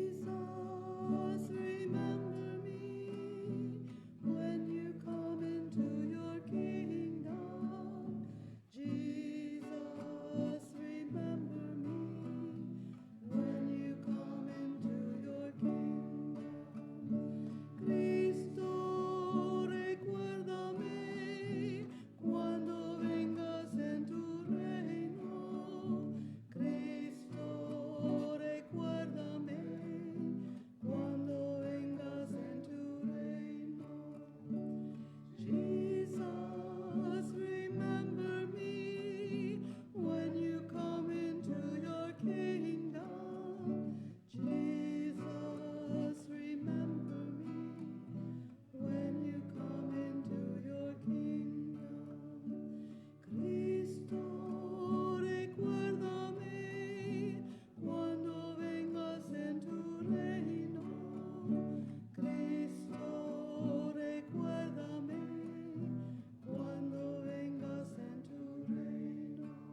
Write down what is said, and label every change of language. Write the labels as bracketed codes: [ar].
[en] Jesus, remember me when you come into your kingdom. Jesus, remember me when you come into your kingdom. [es] Cristo, recuérdame cuando vengas en tu reino. Cristo, recuérdame cuando vengas en tu reino. [en] Jesus, remember me when you come into your kingdom. Jesus, remember me when you come into your kingdom. [es] Cristo, recuérdame cuando vengas en tu reino. Cristo, recuérdame cuando vengas en tu reino.